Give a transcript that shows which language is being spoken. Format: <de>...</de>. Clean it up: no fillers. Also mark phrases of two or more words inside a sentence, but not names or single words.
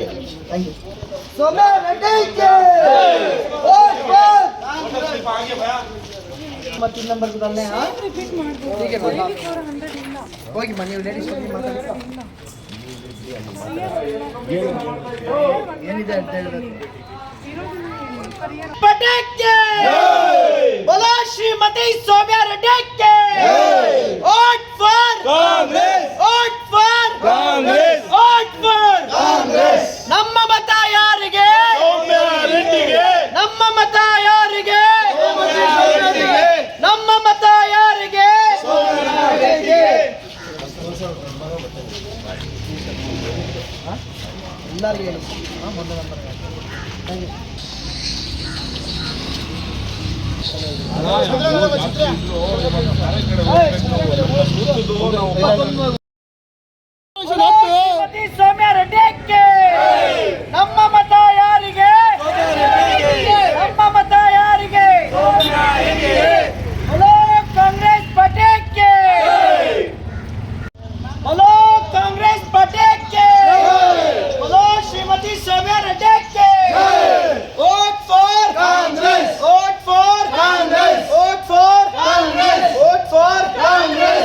<en>thank you</en> <kn>ಸೌಮ್ಯ ರೆಡ್ಡಿಗೆ</kn> <en>vote for</en> <kn>ಮತ್ತೆ ನಂಬರ್ ಗುದಲ್ನೆ ಹಾಂ ಹೀಗೆ ಬರಲ್ಲ ಹೋಗಿ ಬನ್ನಿ ಲೇಡೀಸ್ ಹೋಗಿ ಮಾತಾಡಿ ಏನಿದೆ ಅಂತ ಹೇಳಿದ್ರೆ</kn> <hi>पटके बोलो श्रीमती सौम्या रेड्डी के</hi> <en>vote for कांग्रेस vote for कांग्रेस vote for कांग्रेस</en> <kn>ನಮ್ಮ ಮತ ಯಾರಿಗೆ ಸೌಮ್ಯ ರೆಡ್ಡಿಗೆ ನಮ್ಮ ಮತ ಯಾರಿಗೆ ನಮ್ಮ ಮತ ಯಾರಿಗೆ ಸೌಮ್ಯ ರೆಡ್ಡಿಗೆ ಎಲ್ಲರಿಗೂ ಹೇಳಿ ಮೊದಲ ನಂಬರ್</kn> <en>thank you.</en> <kn>ಶ್ರೀಮತಿ ಸೌಮ್ಯ ರೆಡ್ಡಿಗೆ ನಮ್ಮ ಮತ ಯಾರಿಗೆ? ನಮ್ಮ ಮತ ಯಾರಿಗೆ?</kn> <hi>बोलो कांग्रेस पार्टी के, बोलो कांग्रेस पार्टी के, बोलो श्रीमती सौम्या रेड्डी के।</hi> <en>vote for Congress, vote for Congress, vote for Congress, vote for Congress.</en>